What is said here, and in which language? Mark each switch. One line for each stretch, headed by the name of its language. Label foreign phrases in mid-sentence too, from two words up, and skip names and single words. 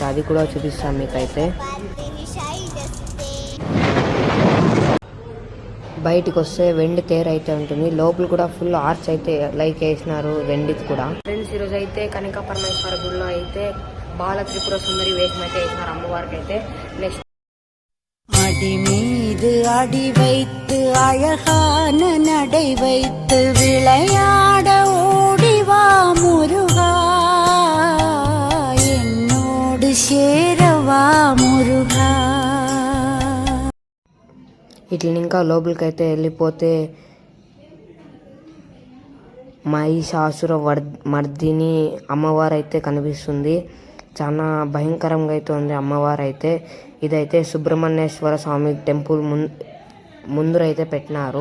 Telugu: అది కూడా చూపిస్తాం మీకైతే. బయటికి వస్తే వెండి తేరు అయితే ఉంటుంది. లోపల కూడా
English: full arch
Telugu: అయితే లైక్ వేసినారు వెండికి కూడా. ఫ్రెండ్స్, ఈరోజు అయితే కనికా పరమేశ్వర గుడిలో అయితే బాల త్రిపుర సుందరి వేషం అయితే వేసినారు అమ్మవారికి అయితే. నెక్స్ట్
Tamil: அடி மீது அடி வைத்து அழகான நடை வைத்து விளையாட ஓடிவா முருகா, என்னோடு சேரவா முருகா.
Telugu: ఇట్లా ఇంకా లోపలికి అయితే వెళ్ళిపోతే మహిషాసుర మర్దిని అమ్మవారు అయితే కనిపిస్తుంది. చాలా భయంకరంగా అయితే ఉంది అమ్మవారు అయితే. ఇదైతే సుబ్రహ్మణ్యేశ్వర స్వామి టెంపుల్ ముందరైతే పెట్టినారు.